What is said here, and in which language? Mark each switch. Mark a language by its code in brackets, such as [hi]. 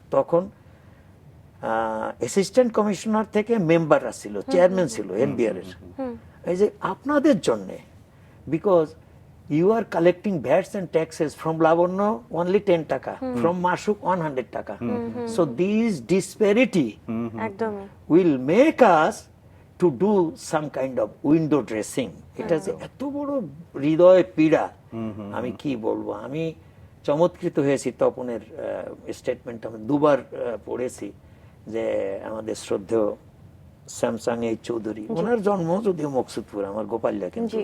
[bn] তখন assistant commissioner থেকে মেম্বাররা ছিল, চেয়ারম্যান ছিল এনবিআর এর, এই যে আপনাদের জন্য, [en] because you are collecting VATs and taxes from Labanya only 10 taka, from Masuk 100 taka, so this disparity [bn] একদমই [en] will make us to do some kind of window dressing. [bn] এটা যে এত বড় হৃদয় পীড়া, আমি কি বলবো। আমি চমৎকৃত হয়েছি তপনের স্টেটমেন্ট, আমি দুবার পড়েছি, যে আমাদের শ্রদ্ধেয় স্যামসাং এই চৌধুরী, ওনার জন্ম যদিও মকসুদপুর, আমার গোপালিয়া কিন্তু।